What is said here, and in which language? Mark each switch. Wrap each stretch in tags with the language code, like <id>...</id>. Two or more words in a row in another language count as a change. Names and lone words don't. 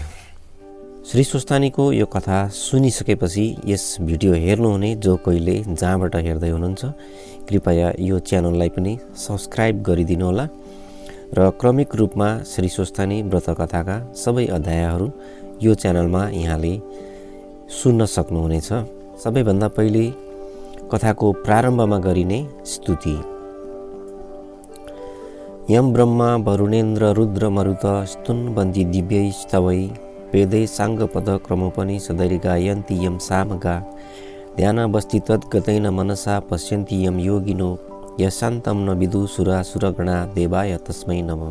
<ne>श्री स्वस्थानीको यो कथा सुनिसकेपछि यस भिडियो हेर्नुहुने जो कोहीले जहाँबाट हेर्दै हुनुहुन्छ कृपया यो च्यानललाई पनि सब्स्क्राइब गरिदिनु होला र क्रमिक रूपमा श्री स्वस्थानी व्रत कथाका सबै अध्यायहरू यो च्यानलमा यहाँले सुन्न सक्नुहुनेछ। सबैभन्दा पहिले कथाको प्रारम्भमा गरिने स्तुति।</ne> <sa>यम ब्रह्मा वरुणेन्द्र रुद्र मरुत स्तुन्वन्ति दिव्यै स्तवै वेदै साङ्गपद क्रमोपनि सदैर् गायन्ति यम सामगा ध्यानावस्थि तद्गतेन मनसा पश्यन्ति यम योगिनो यशान्तं न विदुसुरा सुरगणा देवाय तस्मै नमः।</sa>